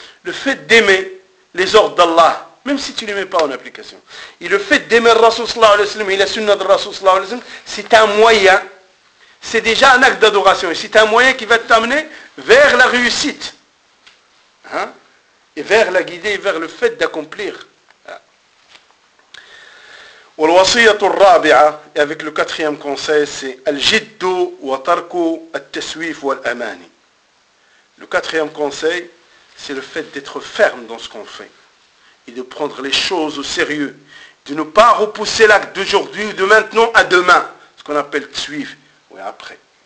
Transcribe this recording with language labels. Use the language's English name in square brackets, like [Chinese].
[French] Le fait d'aimer les ordres d'Allah, même si tu ne les mets pas en application, et le fait d'aimer le Rasoul sallallahu alayhi wa sallam, et la sunna de Rasoul sallallahu alayhi wa sallam, c'est un moyen, c'est déjà un acte d'adoration, et c'est un moyen qui va t'amener vers la réussite. Hein? Et vers la guider, vers le fait d'accomplir. [Arabic] والوصية الرابعة [French] avec le quatrième conseil c'est [Arabic] الجد وترك التسويف والأماني. [French] Le quatrième conseil c'est le fait d'être ferme dans ce qu'on fait et de prendre les choses au sérieux, de ne pas repousser l'acte d'aujourd'hui de maintenant à demain, ce qu'on appelle تسويف, ou après.